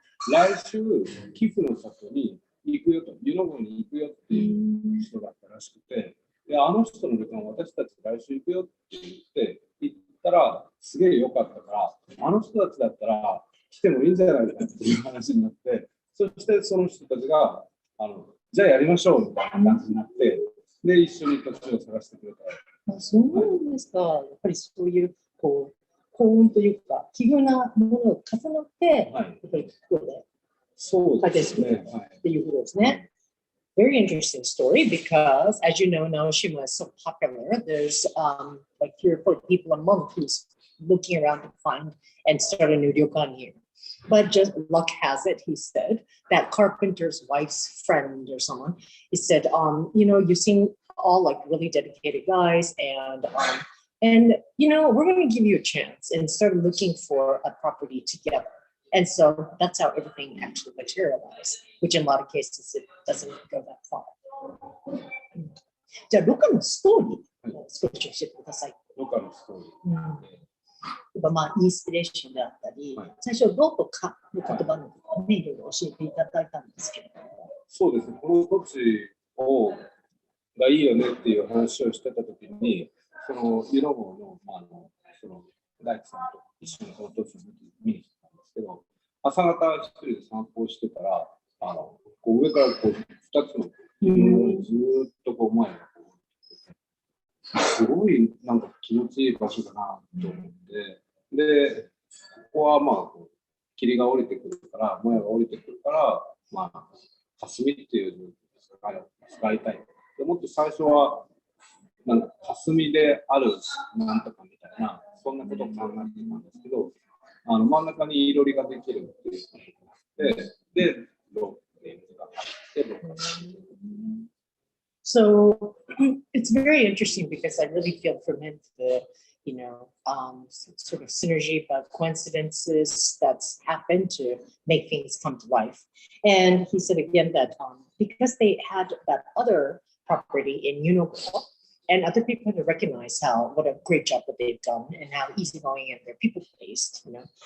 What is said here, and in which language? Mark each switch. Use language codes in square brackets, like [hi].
[ja] 来週、寄付の里に行くよと、湯の郷に行くよっていう人だったらしくて、であの人の旅館、私たち来週行くよって言って、行ったら、すげえ良かったから、あの人たちだったら来てもいいんじゃないかっていう話になって、そしてその人たちが、じゃあやりましょうみたいな感じになって、で、一緒に土地を探してくれた。そうなんですか。やっぱりそういう、こう、幸運というか、奇遇なものを重なって、やっぱりここで解決するっていうことですね。 [en] Very interesting story because, as you know, Naoshima is so popular. There's like 3 or 4 people a month who's looking around to find and start a new ryokan here. But just luck has it, he said, that carpenter's wife's friend or someone, he said, you know, you seem all like really dedicated guys and you know, we're going to give you a chance and start looking for a property together. And so that's how everything actually materialized, which in a lot of cases it doesn't go that far. [ja] じゃあ、ロカのストーリーを少し教えてください。ロカのストーリー。まあ、インスピレーションであったり、最初、ロとカの言葉のね、いろいろ教えていただいたんですけれども。そうですね、この土地がいいよねっていう話をしてたときに、その湯の郷の、その大工さんと一緒にその土地を見に来たんですけど、朝方一人で散歩してたら、こう上からこう2つの湯の郷にずっとこう前がすごいなんか気持ちいい場所だなと思って、で、ここはまあ霧が降りてくるから、もやが降りてくるから、まあ、霞っていうのを使いたいと思って、最初はなんか霞であるなんとかみたいな、そんなことを考えてたんですけど、真ん中にいろりができるっていうことになって、で、ロっていうのがあって、ロッカ [en] So it's very interesting because I really feel from him the, you know, sort of synergy of coincidences that's happened to make things come to life. And he said again that because they had that other property in Unoko, and other people had to recognize what a great job that they've done and how easygoing and they're people-based, you know.